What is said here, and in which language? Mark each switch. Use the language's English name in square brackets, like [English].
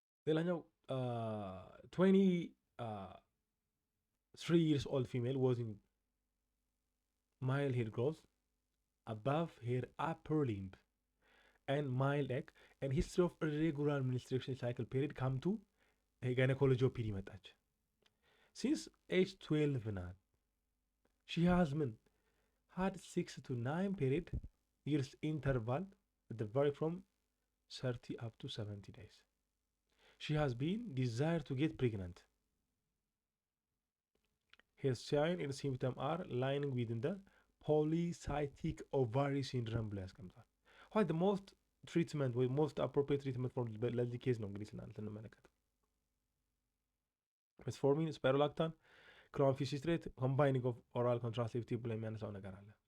[English] ሌላኛው 23 years old female was in mild hair growth above her upper limb and mild ache and history of irregular menstruation cycle period come to gynecology OPD መጣች። since age 12 ናት። she has had 6 to 9 period years interval at the vary from 30 up to 70 days. She has been desired to get pregnant. Her sign and symptoms are lying within the polycystic ovary syndrome [Amharic] ብሎ ያስቀምጣል። [English] What the most treatment ወይ most appropriate treatment for ለዚህ ኬዝ [Amharic] ነው እንግዲህ ስንመለከት [English] ሜትፎርሚን፣ ስፓይሮላክታን፣ ክሎምፌኒሲትሬት ኮምባይኒንግ ኦፍ ኦራል ኮንትራሴፕቲቭ [Amharic] ብሎ የሚያነሳው ነገር አለ።